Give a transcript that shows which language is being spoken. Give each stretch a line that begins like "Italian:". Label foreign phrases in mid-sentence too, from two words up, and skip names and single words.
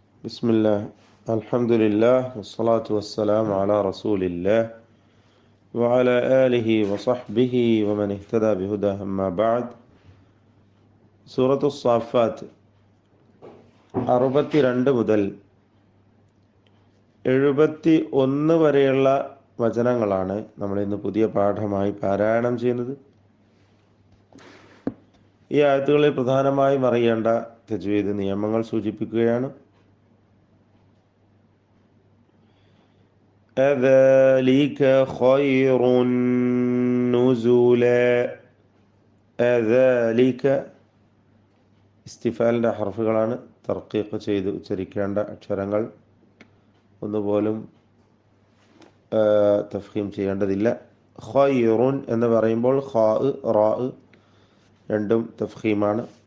Arabic: بسم الله الحمد لله والصلاة والسلام على رسول الله وعلى آله وصحبه ومن اهتدى بهداه أما بعد
Malayalam: സൂറത്തു സ്സാഫാത്ത് 62 മുതൽ 71 വരെയുള്ള വചനങ്ങളാണ് നമ്മൾ ഇന്ന് പുതിയ പാഠമായി പാരായണം ചെയ്യുന്നത്. ഈ ആയത്തുകളിൽ പ്രധാനമായും അറിയേണ്ട തജ്വീദ് നിയമങ്ങൾ സൂചിപ്പിക്കുകയാണ്.
Arabic: أذلك خير نزلا أذلك
Malayalam: ഇസ്തിഫാലിൻ്റെ ഹർഫുകളാണ്. തർക്കീഖ് ചെയ്ത് ഉച്ചരിക്കേണ്ട അക്ഷരങ്ങൾ ഒന്നുപോലും തഫ്ഹീം ചെയ്യേണ്ടതില്ല. ഖൈറുൻ എന്ന് പറയുമ്പോൾ ഖാ റാ രണ്ടും തഫ്ഹീമാണ്.